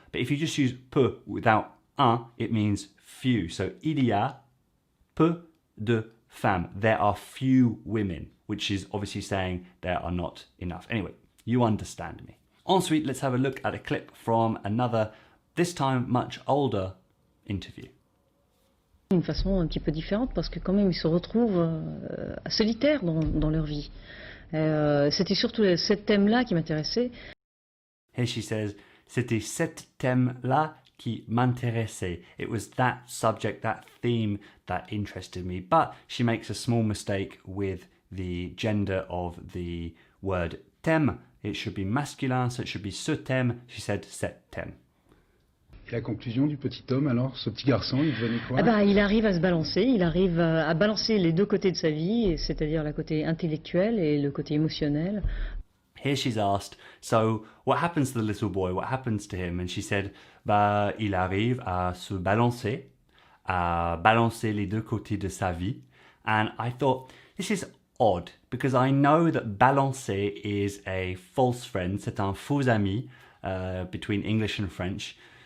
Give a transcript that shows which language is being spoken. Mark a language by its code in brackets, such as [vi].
[en] But if you just use peu without un, it means few. [fr] So il y a peu de femmes. [en] There are few women, which is obviously saying there are not enough. Anyway, you understand me. Ensuite, let's have a look at a clip from another, this time much older, interview. [fr] D'une façon un petit peu différente parce que quand même ils se retrouvent solitaires dans leur vie. C'était surtout ce thème-là qui m'intéressait. [en] Here she says, [fr] c'était cet thème-là qui m'intéressait. [en] It was that subject, that theme that interested me. But she makes a small mistake with the gender of the word thème. It should be masculine, so it should be [fr] ce thème. [en] She said [fr] cet thème. Et la conclusion du petit homme, alors, ce petit garçon, il devenait quoi? Il arrive à se balancer, il arrive à balancer les deux côtés de sa vie, c'est-à-dire le côté intellectuel et le côté émotionnel. [en] Here she's asked, so what happens to the little boy? What happens to him? And she said, [fr] il arrive à se balancer, à balancer les deux côtés de sa vie. [en] And I thought, this is odd, because I know that balancer is a false friend, [fr] c'est un faux ami [en] between English and French.